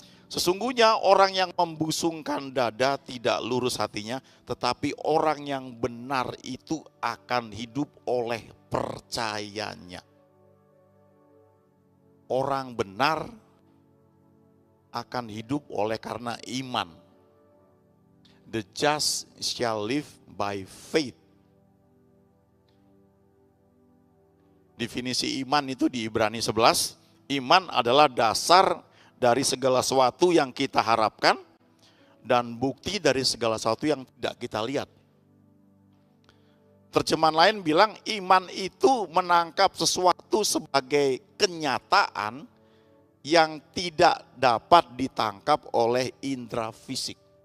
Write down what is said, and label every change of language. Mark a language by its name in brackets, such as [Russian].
[Indonesian] Sesungguhnya orang yang membusungkan dada tidak lurus hatinya, tetapi orang yang benar itu akan hidup oleh percayanya. orang benar akan hidup oleh karena iman. [English] The just shall live by faith. [Indonesian] Definisi iman itu di Ibrani 11, iman adalah dasar dari segala sesuatu yang kita harapkan dan bukti dari segala sesuatu yang tidak kita lihat. Terjemahan lain bilang iman itu menangkap sesuatu sebagai kenyataan yang tidak dapat ditangkap oleh indera fisik.